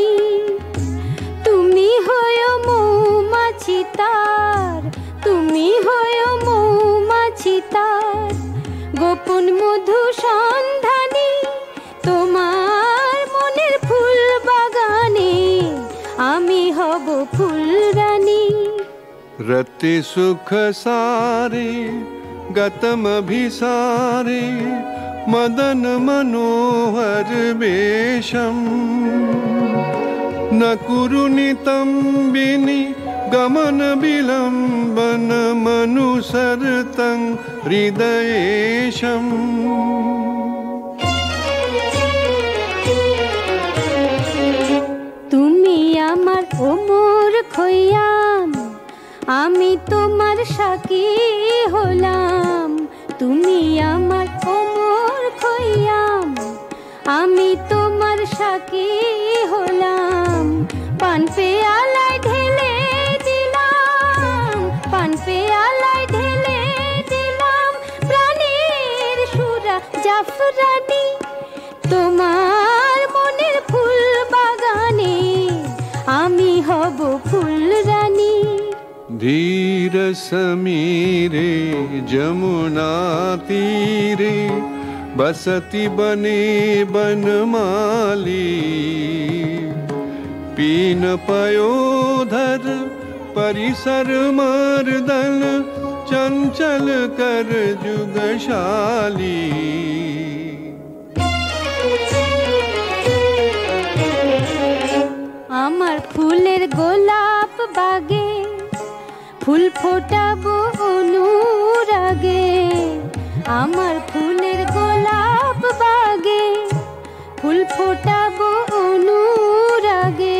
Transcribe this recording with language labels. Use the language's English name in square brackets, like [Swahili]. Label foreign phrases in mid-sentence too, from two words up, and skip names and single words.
[Bangla] তুমি হয়ো মৌমাছি তার, তুমি হয়ো মৌমাছি তার, গোপন মধু সন্ধানী। তোমার মনের ফুল বাগানে আমি হব ফুলরানী। [Sanskrit] रति सुख सारे गतमभिसारे मदन मनोहर वेशम, न कुरुनितं बिनि गमन विलंबन मनुसरतं हृदयेशम। [Bangla] তুমি আমার ওমর খৈয়াম, আমি তোমার সাকি হলাম। তুমি আমার ওমর খৈয়াম, আমি তোমার সাকি হলাম। পান পেয়ালায় ঢেলে দিলাম, পান পেয়ালায় ঢেলে দিলাম প্রাণের সুরা জাফরানি। তোমার মনের ফুল বাগানে আমি হব ফুলরানী। [Sanskrit] धीर समीरे जमुना तीरे बसती बने बनमाली, पीन पयोधर परिसर मर्दन चंचल कर जुगशाली। [Bangla] আমার ফুলের গোলাপ বাগে ফুল ফোটাবো অনুরাগে, আমার ফুলের গোলাপ বাগে ফুল ফোটাবো অনুরাগে।